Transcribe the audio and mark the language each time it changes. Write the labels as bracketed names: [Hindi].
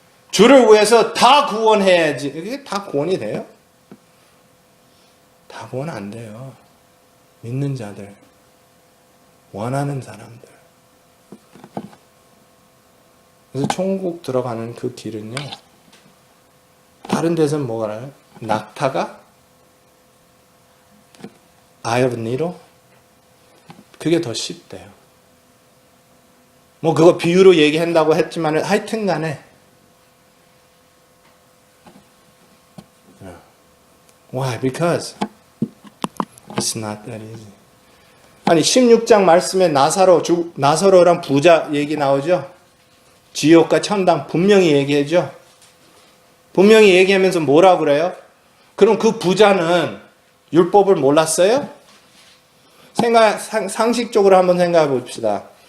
[Korean] 주를 위해서 다 구원해야지. 이게 다 구원이 돼요? 다 구원 안 돼요. 믿는 자들, 원하는 사람들. 그래서 천국 들어가는 그 길은요, 다른 데서는 뭐가 알아요? 낙타가 [English] eye of needle? [Korean] 그게 더 쉽대요. 뭐 그거 비유로 얘기한다고 했지만 하여튼 간에 [English] Why? Because it's not that easy. [Korean] 아니 16장 말씀에 나사로랑 부자 얘기 나오죠? 지옥과 천당 분명히 얘기하죠? 분명히 얘기하면서 뭐라고 그래요? 그럼 그 부자는 율법을 몰랐어요? 상식적으로 한번 생각해 봅시다.